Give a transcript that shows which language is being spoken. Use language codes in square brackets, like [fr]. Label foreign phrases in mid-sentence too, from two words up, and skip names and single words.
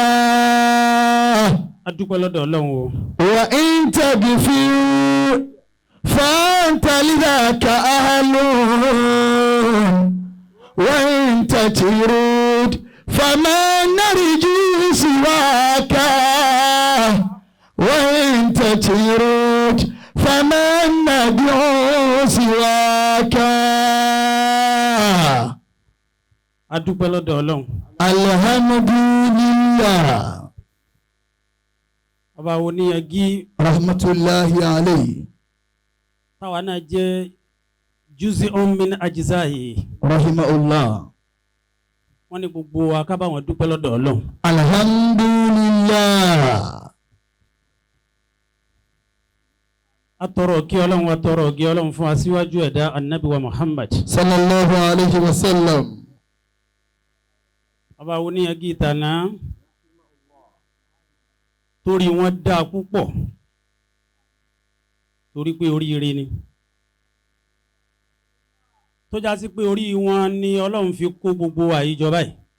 [ar] وإن تغفر فأنت لذاك أهل وإن تترد فما نرجو سواك وإن تترد فما ندعو سواك. Alhamdulillah. [yo] Ọba wo ni yagi [ar] رحمة الله عليه. [yo] Táwa náà jẹ́ [ar] جزء من أجزاء. [yo] Rahimahullah. Wọ́n ní gbogbo wa ká bá wọn dúpẹ́ lọ́dọ̀ Ọlọ́run. [ar] Alhamdulillah. [yo] Atọrọ kí Ọlọ́run fún aṣíwájú ẹ̀dá Annabi wa Muhammad. [ar] صلى الله عليه وسلم. [yo] Ọba wo ni yagi ìtànà torí wọn dá púpọ̀ torí pé oríire ni tó já sí pé orí wọn ni Ọlọ́run fi kó gbogbo àyíjọba yìí.